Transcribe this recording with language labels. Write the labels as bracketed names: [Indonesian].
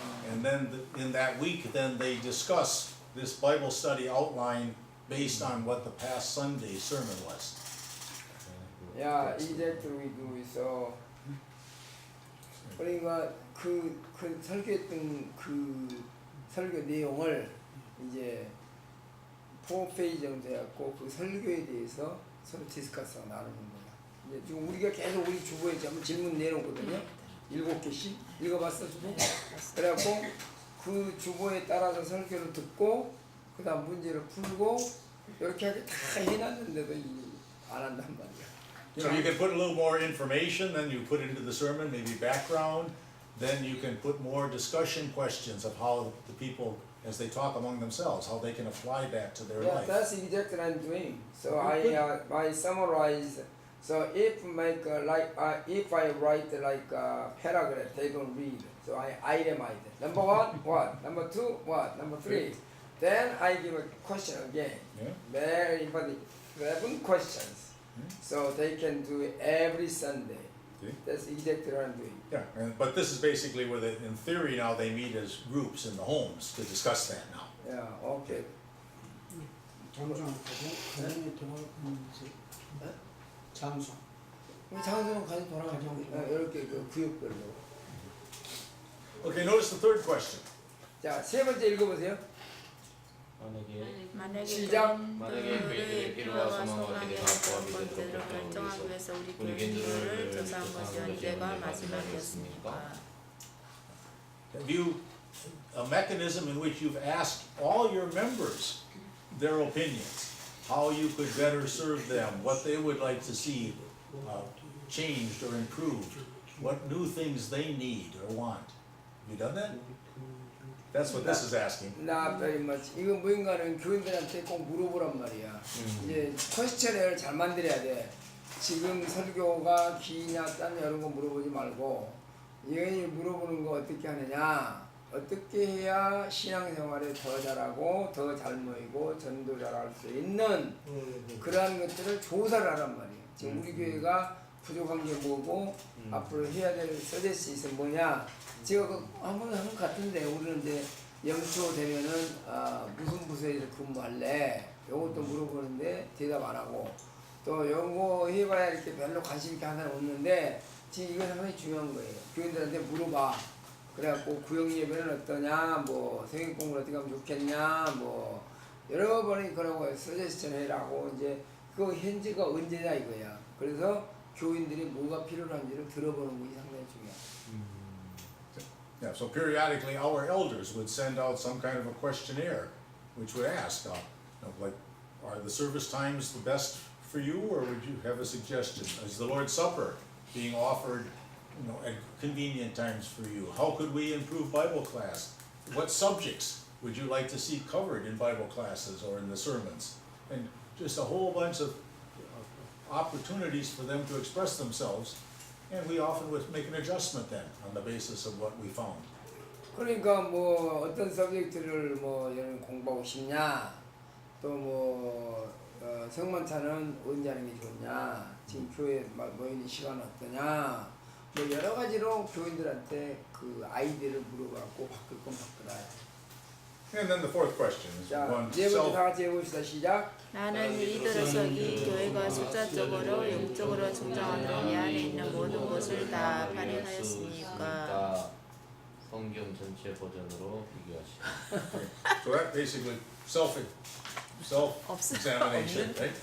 [English] And then in that week, then they discuss this Bible study outline based on what the past Sunday's sermon was. Yeah, exactly we do. [Korean] So 그러니까 그 설교했던 그 설교 내용을 이제 4페이지 정도 해갖고 그 설교에 대해서 서로 디스커스하고 나누는 거야. 이제 지금 우리가 계속 우리 주보에 한번 질문 내놓거든요. 7개씩 읽어봤어 주보? 그래갖고 그 주보에 따라서 설교를 듣고 그 다음 문제를 풀고 이렇게 하게 다 해놨는데도 안 한단 말이야. [English] So you can put a little more information, then you put into the sermon, maybe background, then you can put more discussion questions of how the people as they talk among themselves, how they can apply that to their Yeah, life. that's exactly what I'm doing. So I summarize. So if if I write like a paragraph, they don't read. So I itemize it. Number one, what? Number two, what? Number three. Then I give a question again. Yeah? Very important. 7 questions. So they can do it every Sunday. Okay. That's exactly what I'm doing. Yeah, but this is basically where they, in theory now, they meet as groups in the homes to discuss that now. Yeah, okay. [Korean] 장소 가정에 들어가는 장소. 장소는 가서 돌아가죠. 이렇게 그 구역별로. [English] Okay, notice the third question. [Korean] 자, 세 번째 읽어보세요. 만약에 시작. 만약에 교회들의 필요와 소망을 기대가 포함이 되도록 결정하기 위해서 우리 우리 교인들을 필요를 조사한 것이 언제가 마지막이었습니까? 마지막이었습니까? [English] Have you a mechanism in which you've asked all your members their opinions, how you could better serve them, what they would like to see changed or improved, what new things they need or want? Have you done that? That's what this is asking. Not very much. [Korean] 이거 뭐인가는 교인들한테 꼭 물어보란 말이야. 이제 퀘스천을 잘 만들어야 돼. 지금 설교가 기냐 딴냐 이런 거 물어보지 말고 여기 물어보는 거 어떻게 하느냐, 어떻게 해야 신앙생활에 더 잘하고 더 잘 모이고 전도 잘할 수 있는 그러한 것들을 조사를 하란 말이에요. 지금 우리 교회가 부족한 게 뭐고 앞으로 해야 될 서제스이 뭐냐. 제가 한번 한 것 같은데 우리는 이제 연초 되면은 무슨 부서에서 근무할래? 요것도 물어보는데 대답 안 하고 또 요거 해봐야 이렇게 별로 관심 있게 하는 사람 없는데 지금 이거 상당히 중요한 거예요. 교인들한테 물어봐. 그래갖고 구역 예배는 어떠냐, 뭐 성경 공부를 어떻게 하면 좋겠냐, 뭐 여러 번이 그러고 서제스션 해라고 이제 그 현재가 언제냐 이거야. 그래서 교인들이 뭐가 필요한지를 들어보는 것이 상당히 중요해. [English] Yeah, so periodically our elders would send out some kind of a questionnaire which would ask, like, are the service times the best for you, or would you have a suggestion? Is the Lord's Supper being offered, at convenient times for you? How could we improve Bible class? What subjects would you like to see covered in Bible classes or in the sermons? And just a whole bunch of opportunities for them to express themselves. And we often would make an adjustment then on the basis of what we found. [Korean] 그러니까 뭐 어떤 서브젝트를 뭐 여러분 공부하고 싶냐, 또 뭐 성만찬은 언제 하는 게 좋냐, 지금 교회 모이는 시간 어떠냐, 뭐 여러 가지로 교인들한테 그 아이디어를 물어봤고 바꿀 건 바꾸라. [English] And then the fourth question is [Korean] 자, [English] one [Korean] 네 번째 [English] self. [Korean] 다 같이 해봅시다. 시작. 나는 이들어서 이 교회가 숫자적으로 영적으로 성장하도록 이 안에 있는 모든 것을 다 발행하였으니까. 성경 전체 버전으로 비교하시오. [English] So that basically self-examination, right?